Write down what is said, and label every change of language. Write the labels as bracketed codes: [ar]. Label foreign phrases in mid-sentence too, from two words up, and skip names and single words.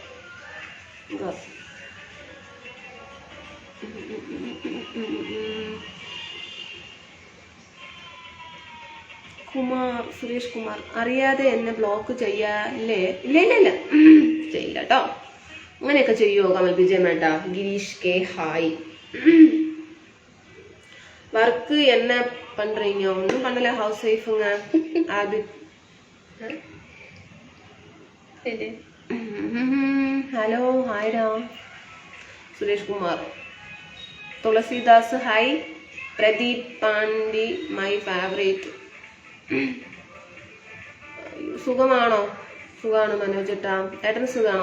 [ml] കുമാർ, സുരേഷ് കുമാർ, അറിയാതെ എന്നെ ബ്ലോക്ക് ചെയ്യാല്ലേ? ഇല്ല ചെയ്യില്ല കേട്ടോ. അങ്ങനെയൊക്കെ ചെയ്യുമോ കമൽ വിജയമേട്ട? [ta] ഗിരീഷ് കെ, ഹായ്. വർക്ക് என்ன பண்றீங்க? ஒன்றும் பண்ணல, [en] house wifunga. [ta] அது [en] hello, hida. [ml] സുരേഷ് കുമാർ, തുളസിദാസ്, ഹായ്. പ്രദീപ് പാണ്ഡി, [en] my favourite. [ml] സുഖമാണോ? സുഖമാണ് മനോജേട്ടാ. ഏട്ടന് സുഖമാണോ?